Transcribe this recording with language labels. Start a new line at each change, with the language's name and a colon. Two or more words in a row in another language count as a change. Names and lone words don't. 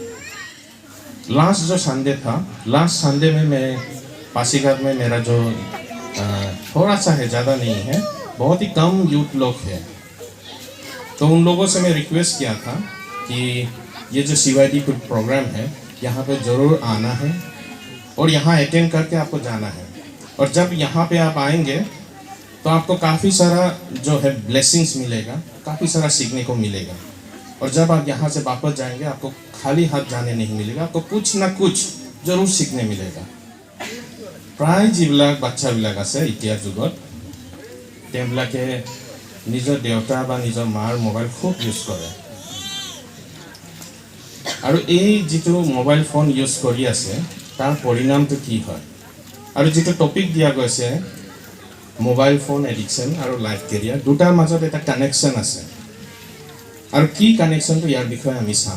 Hindi: लास्ट जो संडे था,
English: last Sunday
Hindi: में मैं पासीघाट में मेरा जो थोड़ा सा है, ज़्यादा नहीं है, बहुत ही कम यूथ लोग हैं, तो उन लोगों से मैं रिक्वेस्ट किया था कि ये जो CYD प्रोग्राम है यहाँ पे ज़रूर आना है और यहाँ अटेंड करके आपको जाना है। और जब यहाँ पे आप आएंगे तो आपको काफ़ी सारा जो है ब्लेसिंग्स मिलेगा, काफ़ी सारा सीखने को मिलेगा। और जब आप यहाँ से वापस जाएंगे आपको खाली हाथ जाने नहीं मिलेगा, आपको कुछ ना कुछ ज़रूर सीखने मिलेगा।
Assamese: प्राय যিবিলাক বাচ্চাবিলাক আছে এতিয়াৰ যুগত তেওঁলোকে নিজৰ দেউতা বা নিজৰ মাৰ মোবাইল খুব ইউজ কৰে আৰু এই যিটো
English: mobile phone use
Assamese: কৰি আছে তাৰ পৰিণামটো কি হয় আৰু যিটো টপিক দিয়া গৈছে
English: mobile phone addiction
Assamese: আৰু
English: life career,
Assamese: দুটাৰ মাজত এটা কানেকশ্যন আছে আৰু কি কানেকশ্যনটো ইয়াৰ বিষয়ে আমি চাম।